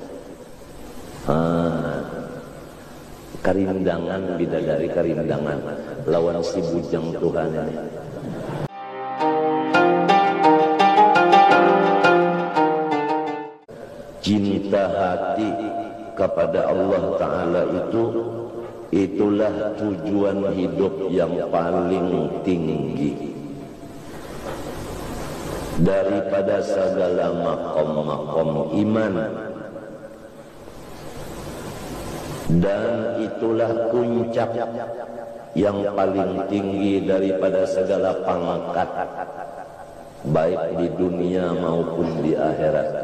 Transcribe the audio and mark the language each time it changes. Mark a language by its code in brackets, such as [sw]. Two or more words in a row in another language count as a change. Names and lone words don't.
[bjn] Karindangan bidadari, karindangan lawan si bujang Tuhan ini. [id] Cinta hati kepada Allah Ta'ala itulah tujuan hidup yang paling tinggi daripada segala makom-makom iman. Dan itulah puncak yang paling tinggi daripada segala pangkat, baik di dunia maupun di akhirat.